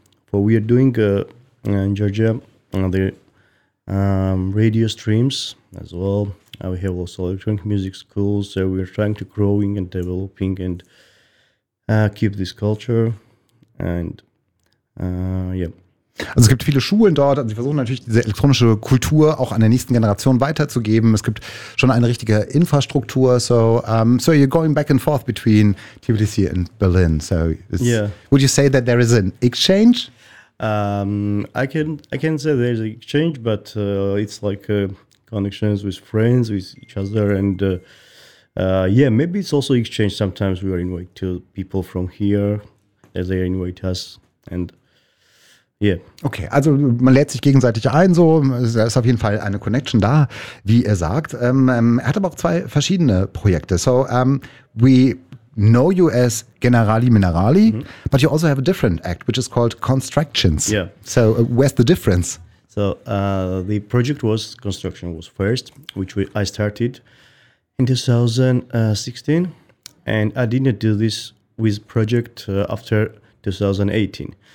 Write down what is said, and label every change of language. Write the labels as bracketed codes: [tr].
[en] What we are doing in Georgia, the radio streams as well. We have also electronic music schools, so we're trying to growing and developing and keep this culture. And [de] Also es gibt viele Schulen dort, und sie versuchen natürlich diese elektronische Kultur auch an der nächsten Generation weiterzugeben. Es gibt schon eine richtige Infrastruktur. [en] So you're going back and forth between Tbilisi and Berlin. So would you say that there is an exchange? I can say there's an exchange, but it's like a connections with friends, with each other, and maybe it's also exchange. Sometimes we are invited to people from here, as they invite us, and [de] Okay, also man lädt sich gegenseitig ein, so, da ist auf jeden Fall eine Connection da, wie er sagt. Er hat aber auch 2 verschiedene Projekte. [en] So, we know you as Generali Minerali, but you also have a different act, which is called Constructions. Yeah. So, where's the difference? So the project was Construction was first, which I started in 2016, and I didn't do this with project after 2018.